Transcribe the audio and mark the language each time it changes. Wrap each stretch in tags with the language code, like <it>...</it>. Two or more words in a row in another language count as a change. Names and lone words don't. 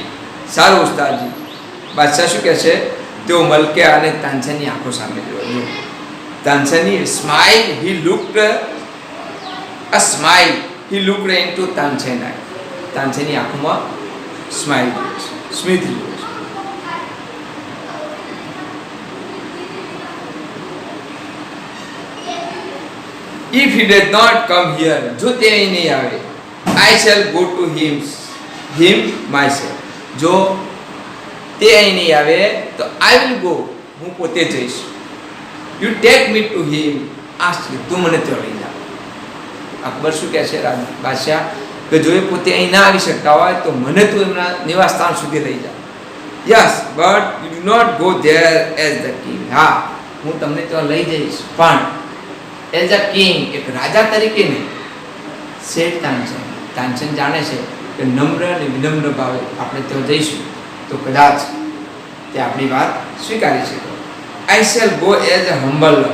<gu>સારું ઉસ્તાદજી. બાદશાહ શું કહે છે? તેઓ મલકે અને તાનસેનની આંખો સામે જોયો. તાનસેનની સ્માઇલ,</gu> <en>he looked a smile, he looked into Tansen eye.</en> <gu>તાનસેનની આંખોમાં સ્માઇલ, સ્મિત જોયો છે.</gu> <en>If he does not come here,</en> <gu>જો તે અહીં નહીં આવે,</gu> <en>I shall go to him myself.</en> <gu>જો તે અહીં નહીં આવે તો</gu> <en>I will go,</en> <gu>હું પોતે જઈશ.</gu> <en>You take me to him, ask me,</en> <gu>તું મને ત્યાં લઈ જા. અકબર શું કહે છે બાદશાહ કે જો એ પોતે અહીં ના આવી શકતા હોય તો મને તું એમના નિવાસ સ્થાન સુધી લઈ જા.</gu> <en>Yes, but you do not go there as the king.</en> <gu>હા, હું તમને ત્યાં લઈ જઈશ, પણ</gu> <en>as a king,</en> <gu>એક રાજા તરીકે નહીં. સેઠ તાનસેન, તાનસેન જાણે છે કે નમ્ર અને વિનમ્ર ભાવે આપણે ત્યાં જઈશું તો કદાચ તે આપણી વાત સ્વીકારી શકે.</gu> <en>I shall go as a humble lover.</en>